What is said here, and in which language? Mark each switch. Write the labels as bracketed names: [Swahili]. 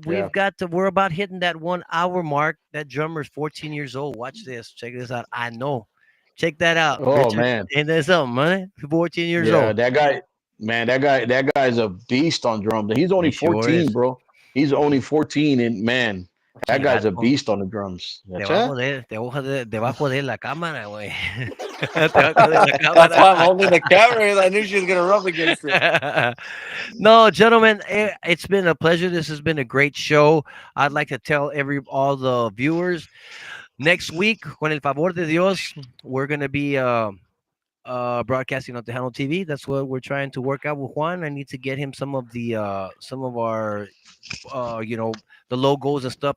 [English] We're about hitting that 1 hour mark. That drummer's 14 years old. Watch this. Check this out. I know. Check that out, Oh Richard. man, Ain't that something, man? 14 years yeah, old. that guy, man, that guy's a beast on drums. He's only He sure 14, is. bro. He's only 14, and man, that guy's a Chicago. beast on the drums. [Spanish] Debajo debajo de la cámara, güey. Debajo de la [English] That's why I'm [Spanish] cámara. [English] holding the camera. I knew she was gonna rub against it. No, gentlemen, it's been a pleasure. This has been a great show. I'd like to tell all the viewers next week, [Spanish] con el favor de Dios, [English] we're gonna be broadcasting on Tejano TV. That's what we're trying to work out with Juan. I need to get him some of our you know, the logos and stuff.